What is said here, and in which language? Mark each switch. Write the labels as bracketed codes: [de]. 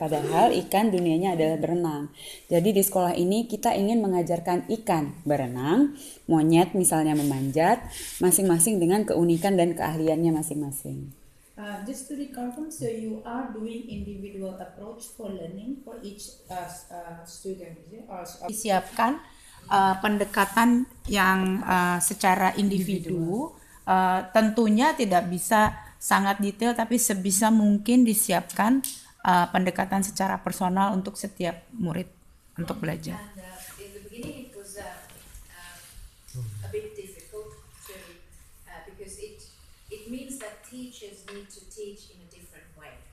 [id] Padahal ikan dunianya adalah berenang. Jadi di sekolah ini kita ingin mengajarkan ikan berenang, monyet misalnya memanjat, masing-masing dengan keunikan dan keahliannya masing-masing. [en] Just to reconfirm, so you are doing individual approach for learning for each student, is it? [id] Or disiapkan pendekatan yang secara individu, tentunya tidak bisa sangat detail, tapi sebisa mungkin disiapkan pendekatan secara personal untuk setiap murid untuk belajar. [en] And in the beginning, it was a bit difficult to because it means that teachers need to teach in a different way.